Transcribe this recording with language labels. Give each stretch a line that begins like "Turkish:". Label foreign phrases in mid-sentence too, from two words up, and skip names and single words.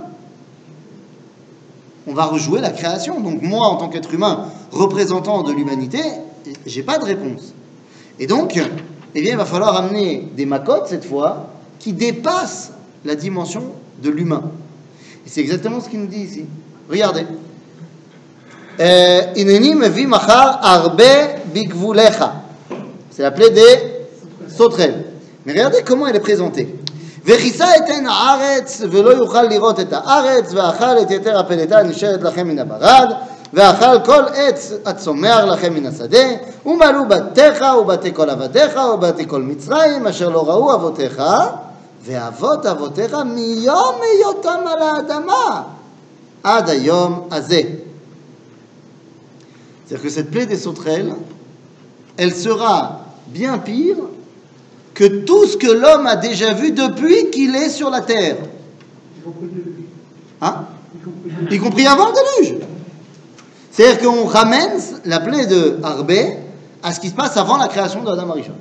French: On va rejouer la création. Donc moi, en tant qu'être humain, représentant de l'humanité, j'ai pas de réponse. Et donc, eh bien, il va falloir amener des makotes, cette fois, qui dépassent la dimension de l'humain. Et c'est exactement ce qu'il nous dit ici. Regardez.
Hebrew: הנני מביא מחר ארבה בגבולך.
French: C'est l'appelé des sauterelles. Mais regardez comment elle est présentée.
Hebrew: וכיסה אתן הארץ ולא יוכל לראות את הארץ ואכל את יתר הפלטה הנשארת לכם מן הברד ואכל כל עץ הצומח לכם מן השדה ומלאו בתיך ובתי כל עבדיך ובתי כל מצרים אשר לא ראו אבותיך ואבות אבותיך מיום היותם על האדמה עד היום הזה.
French: C'est-à-dire que cette plaie des sauterelles, elle sera bien pire que tout ce que l'homme a déjà vu depuis qu'il est sur la terre. Hein? Y compris avant le déluge. C'est-à-dire qu'on ramène la plaie de Arbé à ce qui se passe avant la création de Adam Arishon.